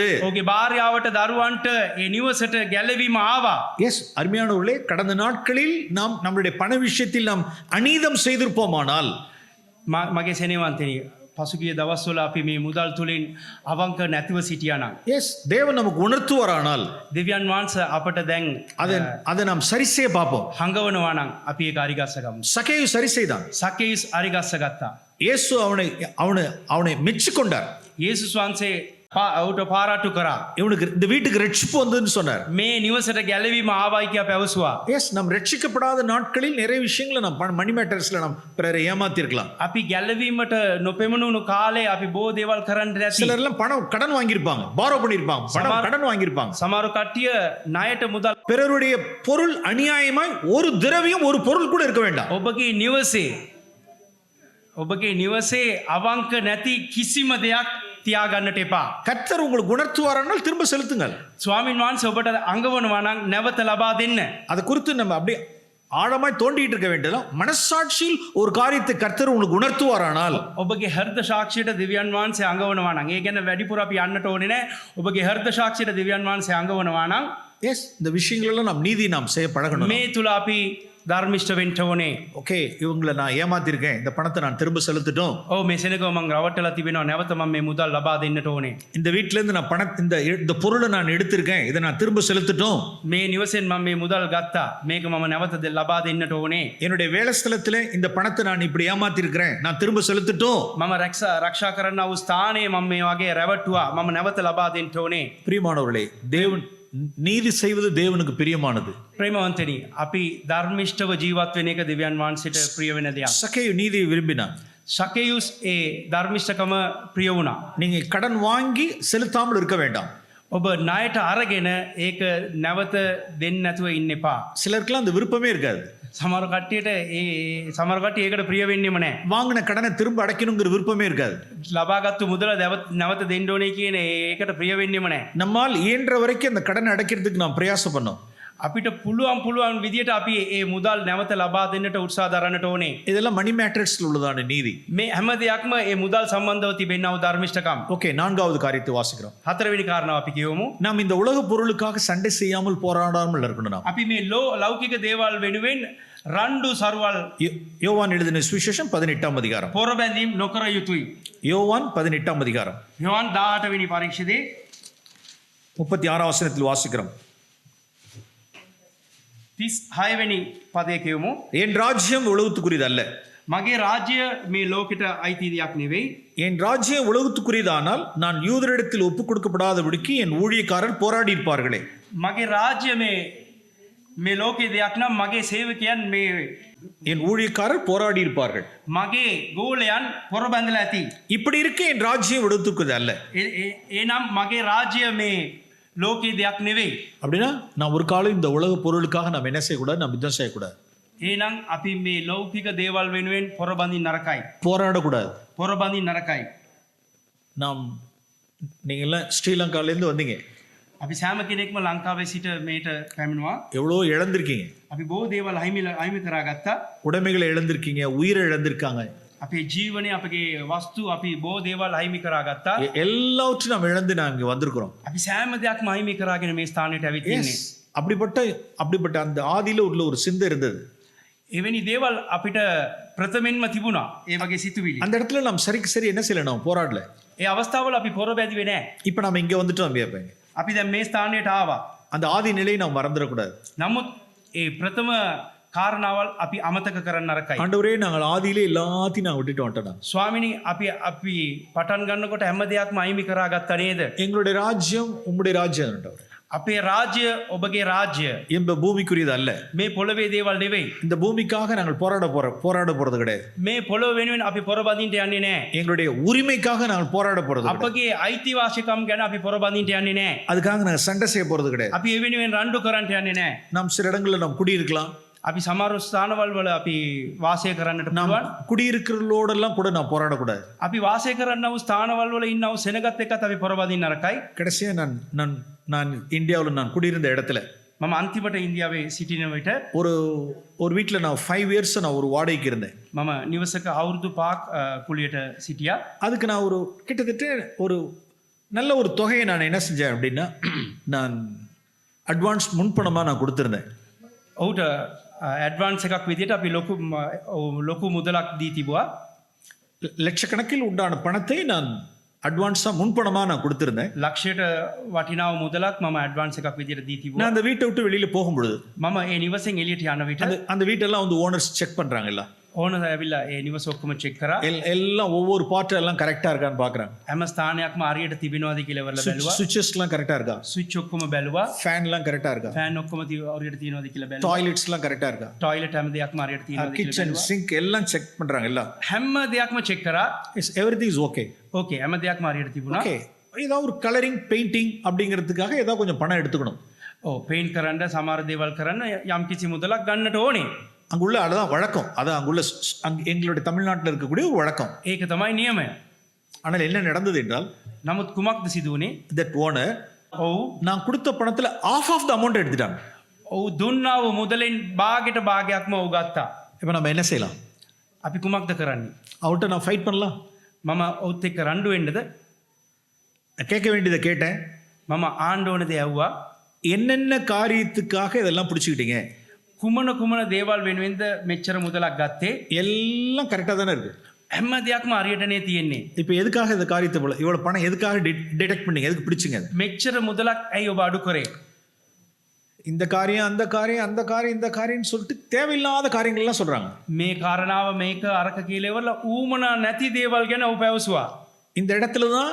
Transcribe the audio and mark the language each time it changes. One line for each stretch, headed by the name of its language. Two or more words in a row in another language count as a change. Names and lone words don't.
Sinhala: ඔහුගේ භාර්යාවට දරුවන්ට ඒ නිවසට ගැලවීම ආවා.
Tamil: எஸ், அருமையானவர்களே, கடந்த நாட்களில் நாம் நம்மளுடைய பண விஷயத்தில் நாம் அநீதம் செய்திருப்போமானால்
Sinhala: මගේ සෙනෙවන්තනි, පසුගිය දවස්වල අපි මේ මුදල් තුලින් අවංක නැතිව සිටියා නම්
Tamil: எஸ், தேவன் நமக்கு உணர்த்துவாரானால்
Sinhala: දෙවියන් වහන්සේ අපට දැන්
Tamil: அதை நாம் சரி செய்ய பார்ப்போம்.
Sinhala: හංගවනවා නම් අපි ඒක අරිගස්ස ගමු.
Tamil: சகேயு சரி செய்தான்.
Sinhala: සකේස් අරිගස්ස ගත්තා.
Tamil: இயேசு அவனை மெச்சிக்கொண்டார்.
Sinhala: යේසුස් වහන්සේ ඔහුට පාරාට්ටු කරා.
Tamil: இவனுக்கு இந்த வீட்டுக்கு ரட்சிப்பு வந்ததுன்னு சொன்னார்.
Sinhala: මේ නිවසට ගැලවීම ආවයි කියා පැවසුවා.
Tamil: எஸ், நாம் ரட்சிக்கப்படாத நாட்களில் நிறைய விஷயங்களை நாம்
English: money matters
Tamil: நாம் பிறரை ஏமாத்தி இருக்கலாம்.
Sinhala: අපි ගැලවීමට නොපෙමුණුණු කාලේ අපි බොහෝ දේවල් කරන්න ඇති.
Tamil: சிலர் எல்லாம் பணம் கடன் வாங்கியிருப்பாங்க, பாரோ பண்ணியிருப்பாங்க, பணம் கடன் வாங்கியிருப்பாங்க.
Sinhala: සමහර කට්ටිය ණයට මුදල්.
Tamil: பிறருடைய பொருள் அநியாயமாய் ஒரு திரவியம் ஒரு பொருள் கூட இருக்க வேண்டாம்.
Sinhala: ඔබගේ නිවසේ අවංක නැති කිසිම දෙයක් තියාගන්නට එපා.
Tamil: கர்த்தர் உங்களுக்கு உணர்த்துவாரானால் திரும்ப செலுத்துங்கள். ස්වාමින් වහන්සේ ඔබට අඟවනවා නම් නැවත ලබා දෙන්න. அதை குறித்து நம்ம அப்படியே ஆழமாய் தோண்டிட்டு இருக்க வேண்டியது. மனசாட்சியில் ஒரு காரியத்தை கர்த்தர் உங்களுக்கு உணர்த்துவாரானால்
Sinhala: ඔබගේ හෘද සාක්ෂියට දෙවියන් වහන්සේ අඟවනවා නම් ඒ ගැන වැඩිපුර අපි යන්නට ඕනේ නැහැ. ඔබගේ හෘද සාක්ෂියට දෙවියන් වහන්සේ අඟවනවා නම්
Tamil: எஸ், இந்த விஷயங்களெல்லாம் நாம் நீதி நாம் செய்ய பழகணும்.
Sinhala: මේ තුල අපි ධර්මිෂ්ඨ වෙන්න ඕනේ.
Tamil: ஓகே, இவங்களை நான் ஏமாத்திருக்கேன், இந்த பணத்தை நான் திரும்ப செலுத்திட்டோம்.
Sinhala: ඔව් මේ සෙනගව මං රවට්ටලා තිබෙනවා, නැවත මම මේ මුදල් ලබා දෙන්නට ඕනේ.
Tamil: இந்த வீட்ல இருந்து நான் இந்த பொருளை நான் எடுத்திருக்கேன், இதை நான் திரும்ப செலுத்திட்டோம்.
Sinhala: මේ නිවසෙන් මම මේ මුදල් ගත්තා, මේක මම නැවත ලබා දෙන්නට ඕනේ.
Tamil: என்னுடைய வேலை ஸ்தலத்திலே இந்த பணத்தை நான் இப்படி ஏமாத்திருக்கிறேன், நான் திரும்ப செலுத்திட்டோம்.
Sinhala: මම රක්ෂා කරන්නා වූ ස්ථානයේ මම මේ වගේ රැවට්ටුවා, මම නැවත ලබා දෙන්න ඕනේ.
Tamil: பிரியமானவர்களே, நீதி செய்வது தேவனுக்கு பிரியமானது.
Sinhala: ප්‍රේමවන්තනි අපි ධර්මිෂ්ඨව ජීවත් වෙන එක දෙවියන් වහන්සේට ප්‍රිය වෙන දෙයක්.
Tamil: சக்கேயு நீதியை விரும்பினான்.
Sinhala: ශකේයුස් ඒ ධර්මිෂ්ඨකම ප්‍රිය වුණා.
Tamil: நீங்க கடன் வாங்கி செலுத்தாமல் இருக்க வேண்டாம்.
Sinhala: ඔබ ණයට අරගෙන ඒක නැවත දෙන්න නැතුව ඉන්න එපා.
Tamil: சிலருக்குலாம் அந்த விருப்பமே இருக்காது.
Sinhala: සමහර කට්ටියට සමහර කට්ටිය ඒකට ප්‍රිය වෙන්නෙම නැහැ.
Tamil: வாங்கின கடனை திரும்ப அடைக்கணுங்கிற விருப்பமே இருக்காது.
Sinhala: ලබාගත්තු මුදල නැවත දෙන්න ඕනේ කියන ඒකට ප්‍රිය වෙන්නෙම නැහැ.
Tamil: நம்மால் இயன்ற வரைக்கும் அந்த கடனை அடைக்கிறதுக்கு நாம் பிரயாசம் பண்ணோம்.
Sinhala: අපිට පුළුවන් විදියට අපි ඒ මුදල් නැවත ලබා දෙන්නට උත්සාහ දරන්නට ඕනේ.
Tamil: இதெல்லாம்
English: money matters
Tamil: உள்ளதான நீதி.
Sinhala: මේ හැම දෙයක්ම ඒ මුදල් සම්බන්ධව තිබෙනා වූ ධර්මිෂ්ඨකම්.
Tamil: ஓகே, நான்காவது காரியத்தை வாசிக்கிறோம்.
Sinhala: හතරවෙනි කාරණාව අපි කියවමු.
Tamil: நாம் இந்த உலக பொருளுக்காக சண்டை செய்யாமல் போராடாமல் இருக்கணும். நாம்
Sinhala: අපි මේ ලෞකික දේවල් වෙනුවෙන් රණ්ඩු සරුවල්
Tamil: யோவான் எழுதின சுவிசேஷம் 18ஆம் அதிகாரம்.
Sinhala: පොරබැඳීම් නොකර යුතුයි.
Tamil: யோவான் 18ஆம் அதிகாரம்
Sinhala: යොහන් 18 වෙනි පරීක්ෂදේ
Tamil: 36ஆம் வசனத்தில் வாசிக்கிறோம்.
Sinhala: 36 වෙනි පදයේ කියවමු.
Tamil: என் ராஜ்யம் உலகத்துக்குரியது அல்ல.
Sinhala: මගේ රාජ්‍ය මේ ලෝකෙට අයිති දෙයක් නෙවෙයි.
Tamil: என் ராஜ்யம் உலகத்துக்குரியதானால் நான் யூதரிடத்தில் ஒப்புக் கொடுக்கப்படாதபடிக்கு என் ஊழியக்காரர் போராடி இருப்பார்களே.
Sinhala: මගේ රාජ්‍ය මේ ලෝකේ දෙයක් නම් මගේ සේවකයන් මේ
Tamil: என் ஊழியக்காரர் போராடி இருப்பார்கள்.
Sinhala: මගේ ගෝලයන් පොරබැඳලා ඇති.
Tamil: இப்படி இருக்க என் ராஜ்யம் உலகத்துக்குரியது அல்ல.
Sinhala: එනම් මගේ රාජ්‍ය මේ லோகே දෙයක් නෙවෙයි.
Tamil: அப்படின்னா நான் ஒரு காலம் இந்த உலக பொருளுக்காக நாம் என்ன செய்யக்கூடாது? நாம் யுத்தம் செய்யக்கூடாது.
Sinhala: එහෙනම් අපි මේ ලෞකික දේවල් වෙනුවෙන් පොරබඳින් නරකයි.
Tamil: போராடக்கூடாது.
Sinhala: පොරබඳින් නරකයි.
Tamil: நாம் நீங்க எல்லாம் ஸ்ரீலங்காலேருந்து வந்தீங்க.
Sinhala: අපි සෑම කෙනෙක්ම ලංකාවේ සිට මේට පැමිණුවා.
Tamil: எவ்வளோ இழந்திருக்கீங்க.
Sinhala: අපි බොහෝ දේවල් අහිමි කරගත්තා.
Tamil: உடைமைகளை இழந்திருக்கீங்க, உயிரை இழந்திருக்காங்க.
Sinhala: අපේ ජීවනයේ අපගේ වස්තු අපි බොහෝ දේවල් අහිමි කරගත්තා.
Tamil: எல்லாவற்றையும் நாம் இழந்து நாம் இங்க வந்திருக்கிறோம்.
Sinhala: අපි සෑම දෙයක්ම අහිමි කරගෙන මේ ස්ථානයට ඇවිත් ඉන්නේ.
Tamil: அப்படிப்பட்ட அந்த ஆதியில உள்ள ஒரு சிந்தை இருந்தது.
Sinhala: එවැනි දේවල් අපිට ප්‍රථමෙන්ම තිබුණා. ඒ වගේ සිතුවිලි.
Tamil: அந்த இடத்துல நாம் சரிக்கு சரி என்ன செய்யல? நாம் போராடல.
Sinhala: ඒ அவස්ථාවල අපි පොරබැඳුවේ නැහැ.
Tamil: இப்போ நாம இங்க வந்துட்டோம்.
Sinhala: අපි දැන් මේ ස්ථානයට ආවා.
Tamil: அந்த ஆதி நிலையை நாம் மறந்துடக்கூடாது.
Sinhala: නමුත් ඒ ප්‍රථම කාරණාවල් අපි අමතක කරන්න නරකයි.
Tamil: ஆண்டவரே, நாங்கள் ஆதியிலே எல்லாத்தையும் நான் விட்டுட்டு வந்துட்டோம்.
Sinhala: ස්වාමිනී අපි පටන් ගන්නකොට හැම දෙයක්ම අයිමි කරාගත්තා නේද?
Tamil: எங்களுடைய ராஜ்யம் உம்முடைய ராஜ்யம் ஆண்டவரே.
Sinhala: අපේ රාජ්‍ය ඔබගේ රාජ්‍ය.
Tamil: இந்த பூமிக்குரியது அல்ல.
Sinhala: මේ පොළවේ දේවල් නෙවෙයි.
Tamil: இந்த பூமிக்காக நாங்கள் போராட போறது கிடையாது.
Sinhala: මේ පොළොව වෙනුවෙන් අපි පොරබඳින්න යන්නේ නැහැ.
Tamil: எங்களுடைய உரிமைக்காக நாங்கள் போராட போறது கிடையாது.
Sinhala: අපගේ අයිතිවාසිකම් ගැන අපි පොරබඳින්න යන්නේ නැහැ.
Tamil: அதுக்காக நாங்கள் சண்டை செய்ய போறது கிடையாது.
Sinhala: අපි ඒ වෙනුවෙන් රණ්ඩු කරන්න යන්නේ නැහැ.
Tamil: நாம் சில இடங்களில் நாம் குடியிருக்கலாம்.
Sinhala: අපි සමහර ස්ථානවල වල අපි වාසය කරන්නට
Tamil: நாம்
Sinhala: පුළුවන්.
Tamil: குடியிருக்கிறவர்களோடெல்லாம் கூட நான் போராடக்கூடாது.
Sinhala: අපි වාසය කරන්නව ස්ථානවල වල ඉන්නව සෙනගත් එක්කත් අපි පොරබඳින්න නරකයි.
Tamil: கடைசியா நான் இந்தியாவில் நான் குடியிருந்த இடத்துல
Sinhala: මම අන්තිමට ඉන්දියාවේ සිටින විට
Tamil: ஒரு வீட்டில் நான் 5 years நான் ஒரு வாடகைக்கு இருந்தேன்.
Sinhala: මම නිවසක අවුරුදු 5ක් කුලියට සිටියා.
Tamil: அதுக்கு நான் கிட்டத்தட்ட ஒரு நல்ல ஒரு தொகையை நான் என்ன செஞ்சேன் அப்படின்னா, நான் அட்வான்ஸ் முன்பணமாக நான் கொடுத்துருந்தேன்.
Sinhala: ඔහුට ඇඩ්වාන්ස් එකක් විදිහට අපි ලොකු මුදලක් දී තිබුවා.
Tamil: லட்சக்கணக்கில் உண்டான பணத்தை நான் அட்வான்ஸாக முன்பணமாக நான் கொடுத்துருந்தேன்.
Sinhala: ලක්ෂයට වටිනාව මුදලක් මම ඇඩ්වාන්ස් එකක් විදිහට දී තිබුවා.
Tamil: நான் அந்த வீட்டை விட்டு வெளியில் போகும்பொழுது
Sinhala: මම ඒ නිවසෙන් එළියට යන විට
Tamil: அந்த வீட்டெல்லாம் வந்து
English: owners check
Tamil: பண்ணுறாங்கல்ல.
Sinhala: ඕනද ඇවිල්ලා ඒ නිවස ඔක්කොම චෙක් කරා.
Tamil: எல்லாம் ஒவ்வொரு பார்ட்டும் எல்லாம் கரெக்டாக இருக்கான்னு பார்க்குறாங்க.
Sinhala: හැම ස්ථානයක්ම හරියට තිබෙනවද කියලා ඉවරලා බැලුවා.
Tamil: சுவிச்சஸ்லாம் கரெக்டாக இருக்கா?
Sinhala: ස්විච් ඔක්කොම බැලුවා.
Tamil: ஃபேன்லாம் கரெக்டாக இருக்கா?
Sinhala: ෆෑන් ඔක්කොම හරියට තියෙනවද කියලා බැලුවා.
Tamil: டாய்லெட்ஸ்லாம் கரெக்டாக இருக்கா?
Sinhala: டாய்லெட் හැම දෙයක්ම හරියට තියෙනවද කියලා
Tamil: கிச்சன்
Sinhala: බැලුවා.
Tamil: சிங்க் எல்லாம் செக் பண்ணுறாங்க எல்லாம்.
Sinhala: හැම දෙයක්ම චෙක් කරා.
English: everything is OK.
Sinhala: ஓகே හැම දෙයක්ම හරියට තිබුණා.
Tamil: ஓகே, ஏதாவது ஒரு கலரிங் பெயிண்டிங் அப்படிங்கிறதுக்காக ஏதாவது கொஞ்சம் பணம் எடுத்துக்கணும்.
Sinhala: பெயிண்ட் කරන්න සමහර දේවල් කරන්න යම් කිසි මුදලක් ගන්නට ඕනේ.
Tamil: அங்குள்ள அதுதான் வழக்கம். அது அங்குள்ள எங்களுடைய தமிழ்நாட்டில் இருக்கக்கூடிய ஒரு வழக்கம்.
Sinhala: ඒක තමයි නියමය.
Tamil: ஆனால் என்ன நடந்தது என்றால்,
Sinhala: නමුත් කුමක්ද සිදු වුනේ?
English: that owner
Sinhala: ඔව්
Tamil: நான் கொடுத்த பணத்தில்
English: half of the amount
Tamil: எடுத்துட்டாங்க.
Sinhala: ඔව් දුන්නා වූ මුදලෙන් භාගයට භාගයක්ම ඔව් ගත්තා.
Tamil: இப்போ நம்ம என்ன செய்யலாம்?
Sinhala: අපි කුමක්ද කරන්නේ?
Tamil: அவர்கிட்ட நான் ஃபைட் பண்ணலாம்.
Sinhala: මම ඔව්ත් එක්ක රණ්ඩු වෙන්නද?
Tamil: கேட்க வேண்டியதை கேட்டேன்.
Sinhala: මම ආණ්ඩ ඕන දේ ඇහුවා.
Tamil: என்னென்ன காரியத்துக்காக இதெல்லாம் பிடிச்சிக்கிட்டீங்க?
Sinhala: කුමන දේවල් වෙනුවෙන්ද මෙච්චර මුදලක් ගත්තේ?
Tamil: எல்லாம் கரெக்டாக தானே இருக்கு.
Sinhala: හැම දෙයක්ම හරියටනේ තියෙන්නේ.
Tamil: இப்போ எதுக்காக இந்த காரியத்தை இவ்வளோ பணம் எதுக்காக டிடெக்ட் பண்ணீங்க? எதுக்கு பிடிச்சிங்க?
Sinhala: මෙච්චර මුදලක් ඇයි ඔබ අඩු කරේ?
Tamil: இந்த காரியம் அந்த காரியம் அந்த காரியம் இந்த காரியம்னு சொல்லிட்டு தேவையில்லாத காரியங்கள்லாம் சொல்கிறாங்க.
Sinhala: මේ කාරණාව මේක අරක කියලා ඉවරලා ඌමනා නැති දේවල් ගැන ඔබ පැවසුවා.